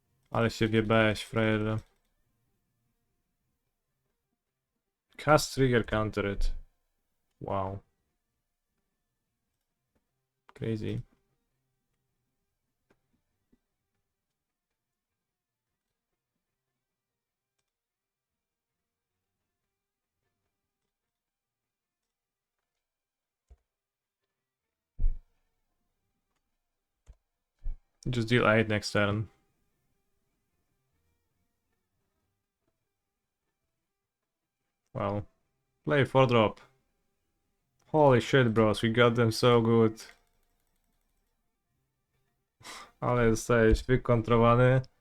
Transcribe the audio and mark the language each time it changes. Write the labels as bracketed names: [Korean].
[Polish] Ale się wjebałeś, frajerze. [English] Cast trigger, counter it. Wow. Crazy. Just deal 8 next turn. Well, play 4 drop. Holy shit, bros, we got them so good. [Polish] Ale jesteś wykontrowany.